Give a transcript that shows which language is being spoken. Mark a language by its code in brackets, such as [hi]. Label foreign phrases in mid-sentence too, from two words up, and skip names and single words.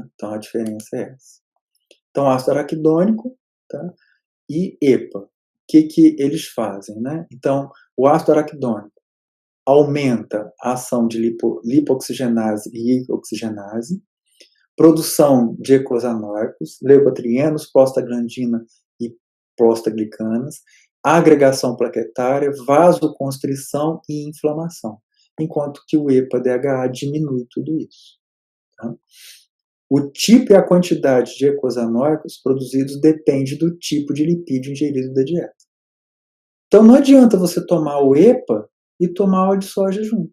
[pt] Então, a diferença é essa. Então, ácido araquidônico, tá? E EPA. O que eles fazem? Né? Então, o ácido araquidônico aumenta a ação de lipoxigenase e oxigenase, produção de eicosanoicos, leucotrienos, prostaglandina e prostaglicanas, agregação plaquetária, vasoconstrição e inflamação, enquanto que o EPA-DHA diminui tudo isso. Tá? O tipo e a quantidade de eicosanoicos produzidos depende do tipo de lipídio ingerido da dieta. Então não adianta você tomar o EPA e tomar óleo de soja junto.